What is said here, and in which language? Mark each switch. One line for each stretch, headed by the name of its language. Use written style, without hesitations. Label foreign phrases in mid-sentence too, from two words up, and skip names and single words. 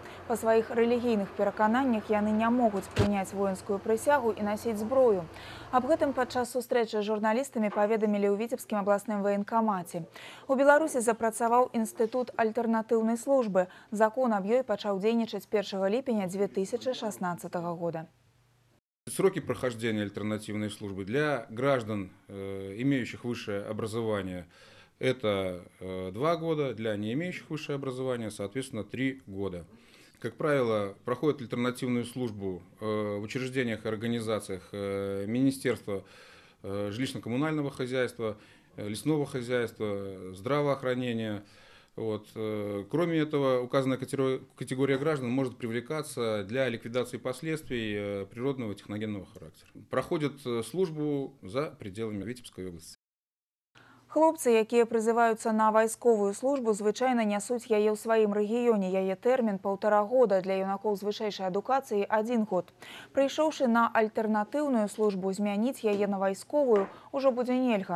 Belarusian: Па сваіх рэлігійных перакананнях яны не могуць прыняць воінскую прысягу і насіць зброю. Аб гэтым падчас сустрэчы з журналістамі паведамілі ў Віцебскім абласным ваенкамаце. У Беларусі запрацаваў інстытут альтэрнатыўнай службы. Закон аб ёй пачаў дзейнічаць 1 ліпеня 2016 года.
Russian: Сроки прохождения альтернативной службы для граждан, имеющих высшее образование, это 2 года, для не имеющих высшее образование, соответственно, 3 года. Как правило, проходят альтернативную службу в учреждениях и организациях Министерства жилищно-коммунального хозяйства, лесного хозяйства, здравоохранения. Вот. Кроме этого, указанная категория граждан может привлекаться для ликвидации последствий природного и техногенного характера. Проходят службу за пределами Витебской области.
Belarusian: Хлопцы, якія прызываюцца на вайсковую службу, звычайна нясуць яе ў сваім рэгіёне. Яе тэрмін 1,5 года, для юнакоў з вышэйшай адукацыяй 1 год. Прыйшоўшы на альтэрнатыўную службу, змяніць яе на вайсковую ўжо будзе нельга.